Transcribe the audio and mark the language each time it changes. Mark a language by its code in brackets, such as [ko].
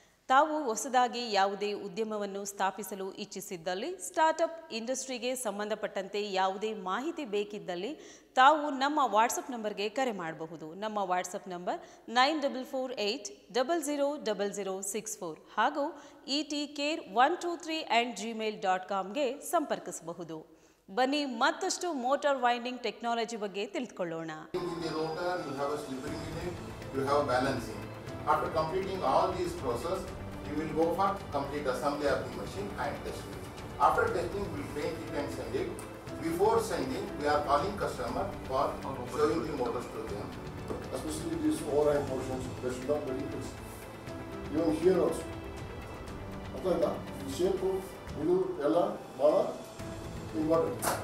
[kn] ತಾವು ಹೊಸದಾಗಿ ಯಾವುದೇ ಉದ್ಯಮವನ್ನು ಸ್ಥಾಪಿಸಲು ಇಚ್ಛಿಸಿದ್ದಲ್ಲಿ ಸ್ಟಾರ್ಟಪ್ ಇಂಡಸ್ಟ್ರಿಗೆ ಸಂಬಂಧಪಟ್ಟಂತೆ ಯಾವುದೇ ಮಾಹಿತಿ ಬೇಕಿದ್ದಲ್ಲಿ ತಾವು ನಮ್ಮ ವಾಟ್ಸಪ್ ನಂಬರ್ಗೆ ಕರೆ ಮಾಡಬಹುದು. ನಮ್ಮ ವಾಟ್ಸಪ್ ನಂಬರ್ 9448000064 ಹಾಗೂ etcare123@gmail.comಗೆ ಸಂಪರ್ಕಿಸಬಹುದು. ಬನ್ನಿ ಮತ್ತಷ್ಟು ಮೋಟಾರ್ ವೈಂಡಿಂಗ್ ಟೆಕ್ನಾಲಜಿ ಬಗ್ಗೆ ತಿಳಿದುಕೊಳ್ಳೋಣ. [en] In the rotor, you have a slippery unit, you have balancing. After completing all these process, you will go for complete assembly of the machine and testing. After testing, we will paint it and send it. Before sending, we are calling customer for showing the motors to them. Especially these overhang portions, they should not be fixed. Even here also. [kn] ಅರ್ಥ shape ಇದು ಎಲ್ಲ ಭಾಳ important.